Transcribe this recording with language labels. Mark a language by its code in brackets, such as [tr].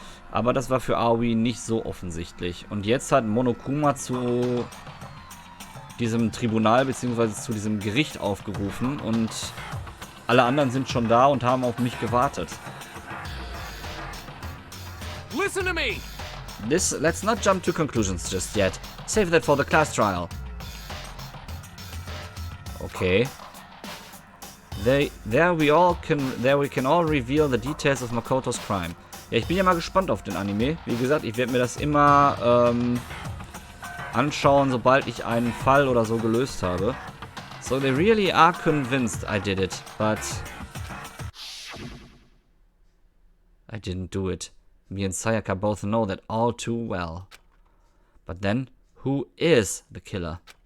[de] Aber das war für Aoi nicht so offensichtlich. Und jetzt hat Monokuma zu diesem Tribunal bzw. zu diesem Gericht aufgerufen. Und alle anderen sind schon da und haben auf mich gewartet. [en] Listen to me! Let's not jump to conclusions just yet. Save that for the class trial. Okay. There we can all reveal the details of Makoto's crime. [de] Ja, ich bin ja mal gespannt auf den Anime. Wie gesagt, ich werde mir das immer anschauen, sobald ich einen Fall oder so gelöst habe. [en] So they really are convinced I did it, but I didn't do it. Me and Sayaka both know that all too well. But then, who is the killer?